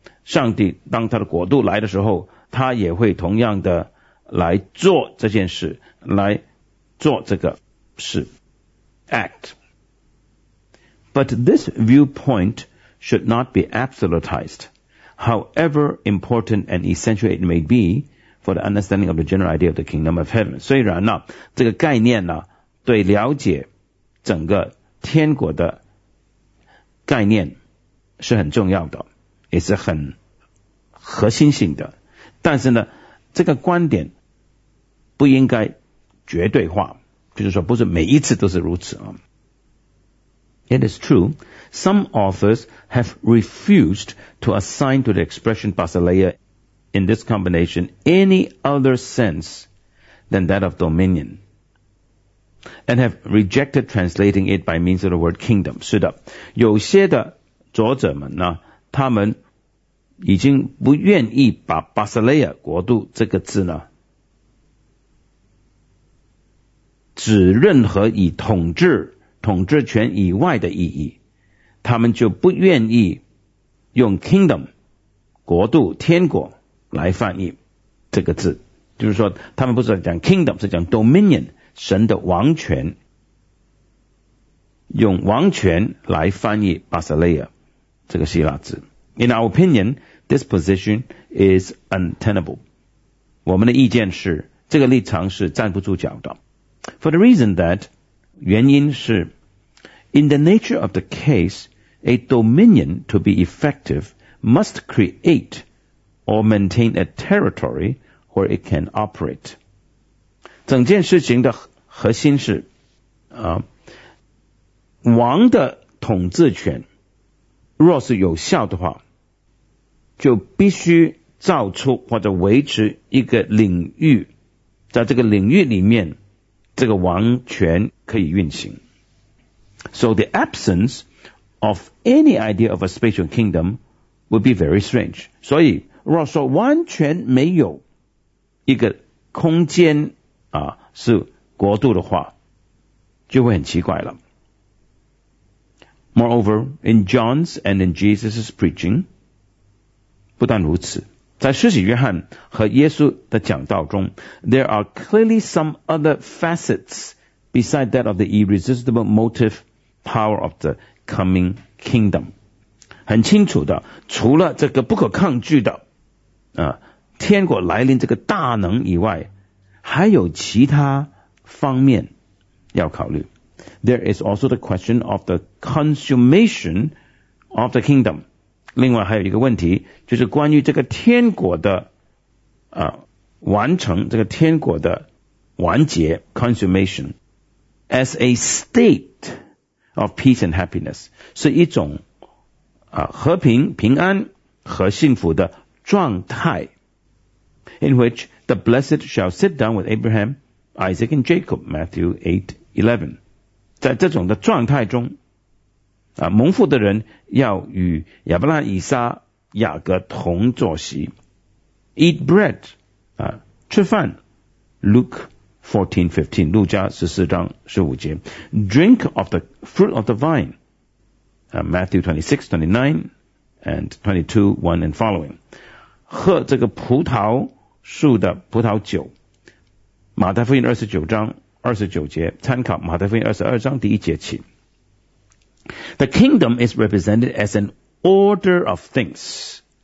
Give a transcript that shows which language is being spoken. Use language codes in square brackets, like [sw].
[zh] 上帝当他的国度来的时候，他也会同样的来做这件事，来做这个事 act. [en] But this viewpoint should not be absolutized, however important and essential it may be for the understanding of the general idea of the kingdom of heaven. [zh] 虽然呢，这个概念呢，对了解整个天国的概念是很重要的，也是很核心性的，但是呢，这个观点不应该绝对化，就是说不是每一次都是如此啊。 [en] It is true, some authors have refused to assign to the expression Basileia in this combination any other sense than that of dominion, and have rejected translating it by means of the word kingdom. [zh] 是的，有些的作者们呢，他们已经不愿意把 Basileia 国度这个字呢指任何以统治权以外的意义，他们就不愿意用 kingdom 国度天国来翻译这个字，就是说他们不是讲 kingdom， 是讲 dominion 神的王权，用王权来翻译 Basileia 这个希腊字。 [en] In our opinionThis position is untenable. [zh] 我们的意见是，这个立场是站不住脚的。 [en] For the reason that, [zh] 原因是， [en] in the nature of the case, a dominion to be effective must create or maintain a territory where it can operate. [zh] 整件事情的核心是，王的统治权若是有效的话，就必须造出或者维持一个领域，在这个领域里面，这个王权可以运行。 [en] So the absence of any idea of a spatial kingdom would be very strange. [zh] 所以若说完全没有一个空间啊是国度的话，就会很奇怪了。 [en] Moreover, in John's and in Jesus's preaching, [zh] 不但如此，在施洗约翰和耶稣的讲道中， [en] There are clearly some other facets beside that of the irresistible motive power of the coming kingdom. [zh] 很清楚的，除了这个不可抗拒的天国来临这个大能以外，还有其他方面要考虑。 [en] There is also the question of the consummation of the kingdom. [zh] 另外还有一个问题，就是关于这个天国的完成，这个天国的完结 [en] consummation as a state of peace and happiness [zh] 是一种和平、平安和幸福的状态 [en] in which the blessed shall sit down with Abraham, Isaac and Jacob, Matthew 8:11. [zh] 在这种的状态中蒙福的人要与亚伯拉罕、以撒、雅各同坐席 [en] Eat bread, [zh] 吃饭 Luke 14:15, 路加14:15. [en] Drink of the fruit of the vine,Matthew 26:29 and 22:1 and following. [zh] 喝这个葡萄树的葡萄酒。马太福音29:29，参考马太福音22:1起。 [en] The kingdom is represented as an order of things.